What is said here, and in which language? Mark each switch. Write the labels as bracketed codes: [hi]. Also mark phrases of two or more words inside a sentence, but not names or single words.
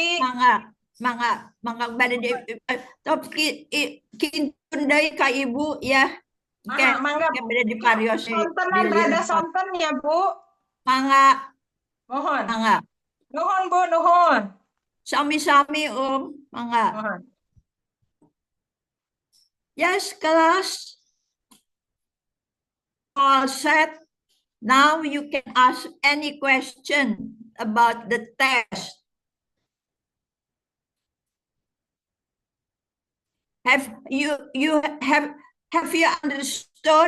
[su] Mangga bade tapi kintun deui ka Ibu ya. Mangga bade diparios sontenan rada sonten ya Bu. Mangga. Mohon. Mangga. Nuhun Bu, nuhun. Sami-sami mangga. Mohon. [en] Yes, kelas. All set. Now you can ask any question about the test. Have you understood?